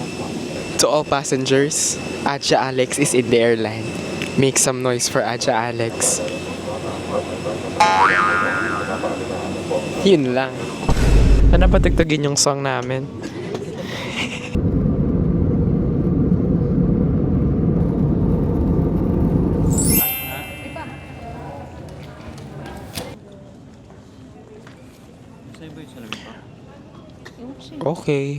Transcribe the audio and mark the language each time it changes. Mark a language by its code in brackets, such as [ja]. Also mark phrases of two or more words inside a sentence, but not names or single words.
[en] To all passengers, Aja Alex is in the airline. Make some noise for Aja Alex. [tl] Yun lang. Sana patugtugin yung song namin. Okay.